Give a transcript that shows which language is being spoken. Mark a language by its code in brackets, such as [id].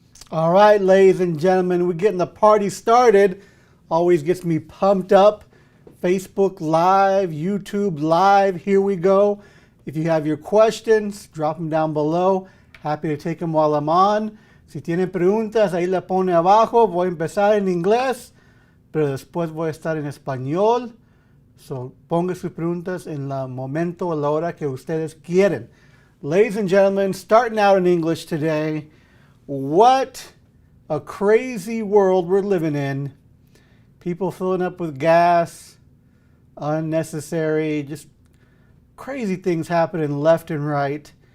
[en] All right, ladies and gentlemen, we're getting the party started. Always gets me pumped up. Facebook Live, YouTube Live, here we go. If you have your questions, drop them down below. Happy to take them while I'm on. [es] Si tienen preguntas, ahí la pone abajo. Voy a empezar en inglés, pero después voy a estar en español. So, ponga sus preguntas en el momento, a la hora que ustedes quieren. [en] Ladies and gentlemen, starting out in English today. What a crazy world we're living in. People filling up with gas, unnecessary, just crazy things happening left and right.